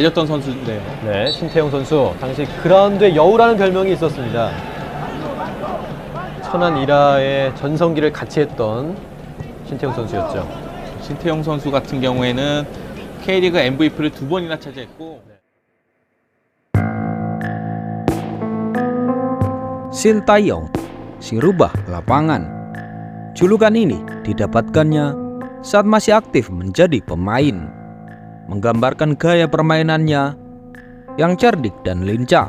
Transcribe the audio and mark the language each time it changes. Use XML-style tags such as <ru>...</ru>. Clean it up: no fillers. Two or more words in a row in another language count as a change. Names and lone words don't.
<ko>날렸던 선수인데요. 네, 신태용 선수 당시 그라운드의 여우라는 별명이 있었습니다. 천안 이라의 전성기를 같이 했던 신태용 선수였죠. 신태용 선수 같은 경우에는 K리그 MVP를 2번이나 차지했고</ko> <id>Sintayong, si rubah lapangan. Julukan ini didapatkannya saat masih aktif menjadi pemain, menggambarkan gaya permainannya yang cerdik dan lincah.</id>